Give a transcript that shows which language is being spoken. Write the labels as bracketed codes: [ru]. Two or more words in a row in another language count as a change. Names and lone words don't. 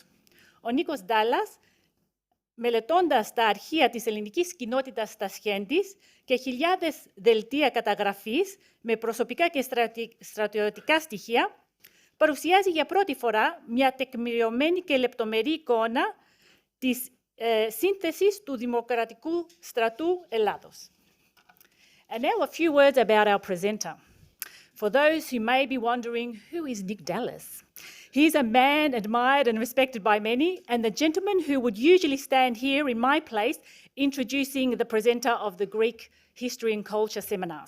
[el] Ο Νίκος Ντάλλας, μελετώντας τα αρχεία της ελληνικής κοινότητας Τασχέντης και χιλιάδες δελτία καταγραφής με προσωπικά και στρατιωτικά στοιχεία, παρουσιάζει για πρώτη φορά μια τεκμηριωμένη και λεπτομερή εικόνα της σύνθεσης του Δημοκρατικού Στρατού Ελλάδος. [en] And now a few words about our presenter. For those who may be wondering, who is Nick Dallas? He's a man admired and respected by many, and the gentleman who would usually stand here in my place introducing the presenter of the Greek History and Culture seminars.